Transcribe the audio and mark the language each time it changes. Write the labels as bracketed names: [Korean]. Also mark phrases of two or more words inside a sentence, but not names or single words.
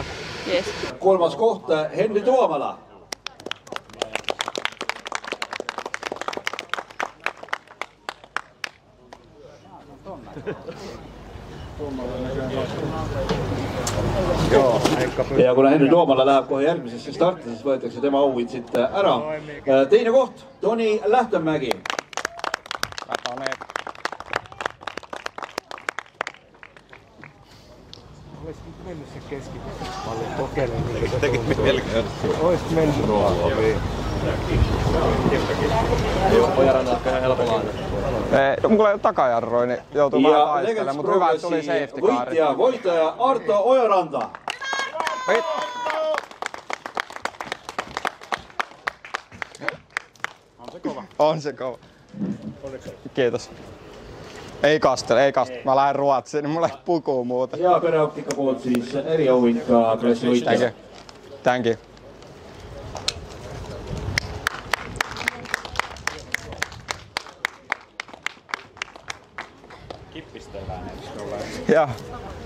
[English] Yes. [Estonian] Kolmas kohta, Henri Tuomala. Ja kuna Henri Tuomala läheb kohe järgmisesse starti, siis võetakse tema auhind siit ära. Teine koht, Toni Lähtemägi. [Finnish] Olis mennyt se keskipistepalli kokeilemaan. Tekit melkein. Ois mennyt. Ojaranta on ihan helpolla aina. Mulla ei ole takajarroja, niin joutuu vähän taistelemaan, mutta hyvä, että tuli safety car. Voittaja Arto Ojaranta. On se kova. Kiitos. Ei kastele. Mä lähden Ruotsiin, niin mulla ei pukuu muuta. [Estonian] Ja Pereoptikka poolt siis eri auhind ka klassi võitja. [English] Thank you. [Finnish] Kippistellään, eikö ole? Joo.